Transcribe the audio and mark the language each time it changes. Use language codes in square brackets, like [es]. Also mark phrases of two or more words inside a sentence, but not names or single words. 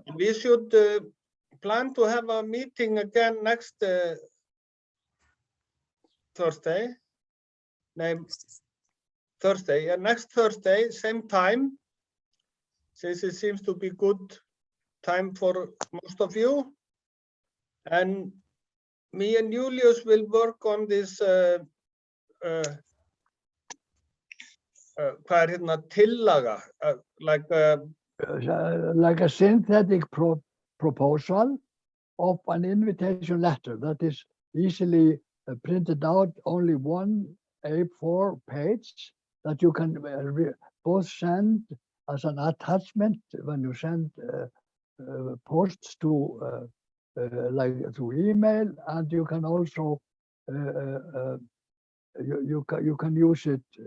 [en] We should plan to have a meeting again next Thursday. Thursday, yeah, next Thursday, same time, since it seems to be good time for most of you. And me and Julius will work on this [is] hvað hérna tillaga, [en] like a synthetic proposal of an invitation letter that is easily printed out, only one A4 page that you can both send as an attachment when you send posts to like through email, and you can also you can use it